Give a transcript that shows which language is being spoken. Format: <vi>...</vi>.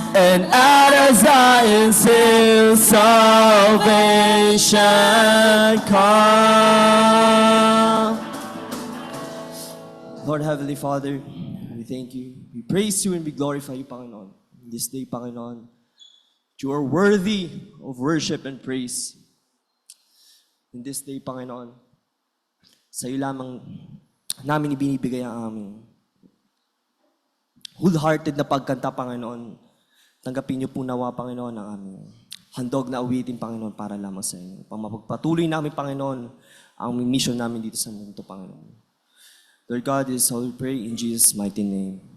<en>And out of Zion's hill, salvation come. Lord Heavenly Father, we thank you. We praise you and we glorify you, Panginoon. This day, Panginoon, you are worthy of worship and praise. In this day,</en> <tl>Panginoon, sa iyo lamang namin ibinibigay ang aming wholehearted na pagkanta, Panginoon. Tanggapin niyo po nawa, Panginoon, ang aming handog na awitin, Panginoon, para lamang sa inyo. Pamapagpatuloy namin, Panginoon, ang mission namin dito sa mundo, Panginoon.</tl> <en>Lord God, this is all we pray in Jesus' mighty name.</en>